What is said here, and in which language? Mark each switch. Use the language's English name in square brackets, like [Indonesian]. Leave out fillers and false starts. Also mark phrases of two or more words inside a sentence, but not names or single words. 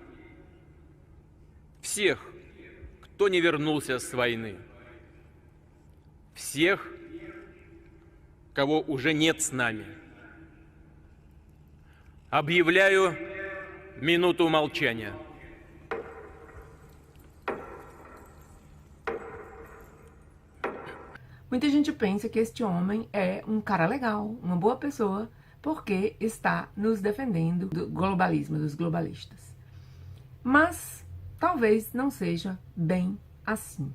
[Russian] Всех, кто не вернулся с войны. Всех, кого уже нет с нами. Объявляю минуту молчания. [Portuguese] Muita gente pensa que este homem é um cara legal, uma boa pessoa, porque está nos defendendo do globalismo, dos globalistas. Mas talvez não seja bem assim.